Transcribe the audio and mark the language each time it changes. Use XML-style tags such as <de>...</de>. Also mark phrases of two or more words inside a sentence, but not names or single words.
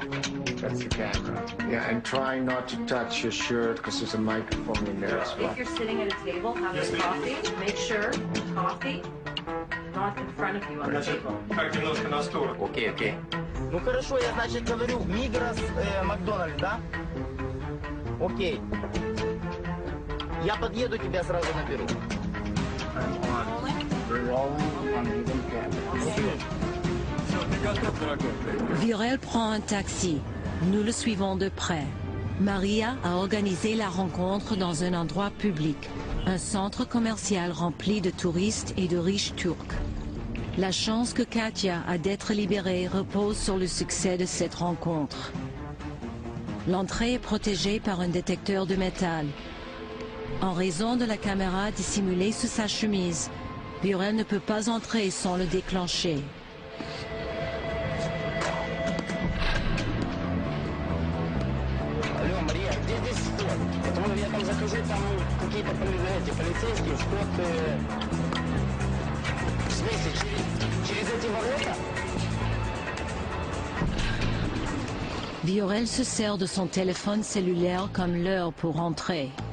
<en>That's the camera. Yeah, and try not to touch your shirt because there's a microphone in there as well. If you're sitting at a table having coffee, make sure coffee not in front of you on the table.</en> <ru>Окей, окей. Ну хорошо, я, значит, говорю, Мигрос, Макдональдс, да? Окей. Я подъеду, тебя сразу наберу.</ru> <fr>Viorel prend un taxi. Nous le suivons de près. Maria a organisé la rencontre dans un endroit public, un centre commercial rempli de touristes et de riches Turcs. La chance que Katia a d'être libérée repose sur le succès de cette rencontre. L'entrée est protégée par un détecteur de métal. En raison de la caméra dissimulée sous sa chemise, Viorel ne peut pas entrer sans le déclencher.</fr> <ru>Алло, Мария, где здесь вход? какие-то полицейские, вход... В смысле, через эти ворота?</ru> <fr>Viorel se sert de son téléphone cellulaire comme l'heure pour rentrer.</fr>